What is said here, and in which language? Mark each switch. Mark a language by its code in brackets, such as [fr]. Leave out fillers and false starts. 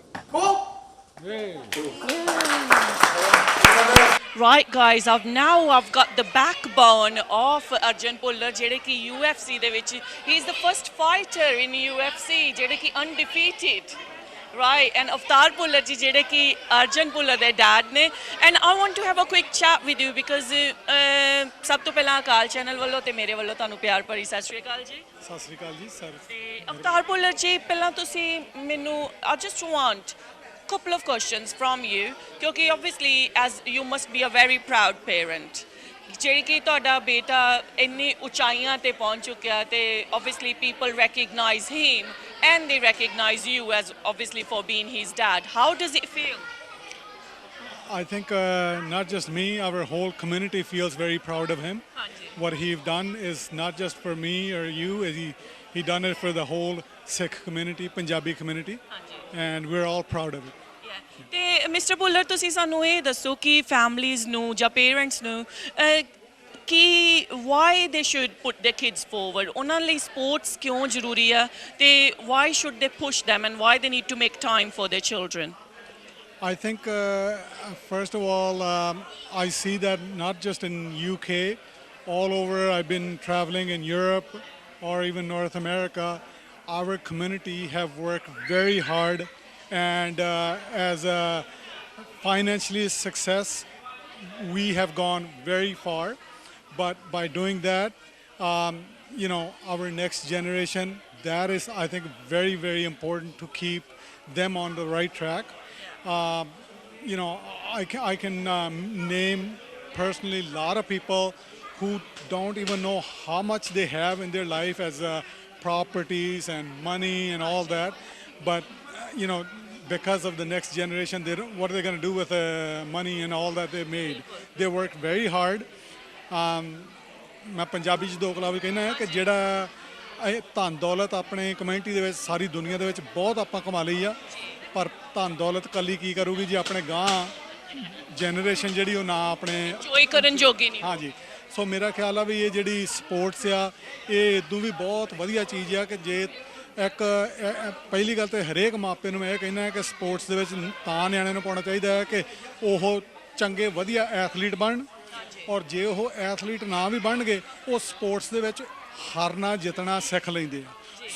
[en] Cool? Yay. Cool. Right, guys, I've got the backbone of Arjun Bhullar, [pa] ਜਿਹੜੇ ਕਿ UFC ਦੇ ਵਿੱਚ [en] he is the first fighter in UFC [pa] ਜਿਹੜੇ ਕਿ [en] undefeated. Right, and Avtar Bhullar ji [pa] ਜਿਹੜੇ ਕਿ Arjun Bhullar ਦੇ dad ਨੇ, [en] and I want to have a quick chat with you because [pa] ਸਭ ਤੋਂ ਪਹਿਲਾਂ ਅਕਾਲ ਚੈਨਲ ਵੱਲੋਂ ਤੇ ਮੇਰੇ ਵੱਲੋਂ ਤੁਹਾਨੂੰ ਪਿਆਰ ਭਰੀ ਸਤਿ ਸ਼੍ਰੀ ਅਕਾਲ ਜੀ। ਸਤਿ ਸ਼੍ਰੀ ਅਕਾਲ ਜੀ ਸਰ। ਤੇ Avtar Bhullar ਜੀ ਪਹਿਲਾਂ ਤੁਸੀਂ ਮੈਨੂੰ [en] I just want couple of questions from you [pa] ਕਿਉਂਕਿ [en] obviously as you must be a very proud parent [pa] ਜਿਹੜੀ ਕਿ ਤੁਹਾਡਾ ਬੇਟਾ ਇੰਨੀ ਉਚਾਈਆਂ ਤੇ ਪਹੁੰਚ ਚੁੱਕਿਆ ਤੇ [en] obviously people recognize him and they recognize you as obviously for being his dad. How does it feel? I think not just me, our whole community feels very proud of him. What he's done is not just for me or you, he done it for the whole Sikh community, Punjabi community, and we're all proud of it. [pa] ਤੇ mister Bhullar ਤੁਸੀਂ ਸਾਨੂੰ ਇਹ ਦੱਸੋ ਕਿ families ਨੂੰ ਜਾਂ parents ਨੂੰ ਕਿ [en] why they should put their kids forward [pa] ਉਹਨਾਂ ਲਈ ਸਪੋਰਟਸ ਕਿਉਂ ਜ਼ਰੂਰੀ ਆ ਤੇ [en] Why should they push them and why they need to make time for their children? I think first of all, I see that not just in UK, all over. I've been traveling in Europe or even North America. Our community have worked very hard, and as a financially success, we have gone very far. But by doing that, you know, our next generation, that is, I think, very, very important to keep them on the right track. You know, I can name personally a lot of people who don't even know how much they have in their life as properties and money and all that. But, you know, because of the next generation, what are they going to do with the money and all that they made? They worked very hard. [pa] ਮੈਂ ਪੰਜਾਬੀ 'ਚ ਦੋਕਲਾ ਵੀ ਕਹਿੰਦਾ ਕਿ ਜਿਹੜਾ ਇਹ ਧਨ ਦੌਲਤ ਆਪਣੇ community ਦੇ ਵਿੱਚ ਸਾਰੀ ਦੁਨੀਆ ਦੇ ਵਿੱਚ ਬਹੁਤ ਆਪਾਂ ਕਮਾ ਲਈ ਆ ਪਰ ਧਨ ਦੌਲਤ ਕੱਲੀ ਕੀ ਕਰੂਗੀ ਜੀ ਆਪਣੇ ਗਾਂ ਜਨਰੇਸ਼ਨ ਜਿਹੜੀ ਉਹ ਨਾ ਆਪਣੇ ਕੋਈ ਕਰਨ ਜੋਗੀ ਨਹੀਂ। ਹਾਂਜੀ, ਸੋ ਮੇਰਾ ਖਿਆਲ ਆ ਵੀ ਇਹ ਜਿਹੜੀ ਸਪੋਰਟਸ ਆ ਇਹ ਇਦੋਂ ਵੀ ਬਹੁਤ ਵਧੀਆ ਚੀਜ਼ ਆ ਕਿ ਜੇ ਇੱਕ ਪਹਿਲੀ ਗੱਲ ਤਾਂ ਹਰੇਕ ਮਾਪੇ ਨੂੰ ਮੈਂ ਇਹ ਕਹਿੰਦਾ ਕਿ ਸਪੋਰਟਸ ਦੇ ਵਿੱਚ ਤਾਂ ਨਿਆਣਿਆਂ ਨੂੰ ਪਾਉਣਾ ਚਾਹੀਦਾ ਹੈ ਕਿ ਉਹ ਚੰਗੇ ਵਧੀਆ ਐਥਲੀਟ ਬਣਨ ਔਰ ਜੇ ਉਹ ਐਥਲੀਟ ਨਾ ਵੀ ਬਣਨਗੇ ਉਹ ਸਪੋਰਟਸ ਦੇ ਵਿੱਚ ਹਾਰਨਾ ਜਿੱਤਣਾ ਸਿੱਖ ਲੈਂਦੇ ਆ।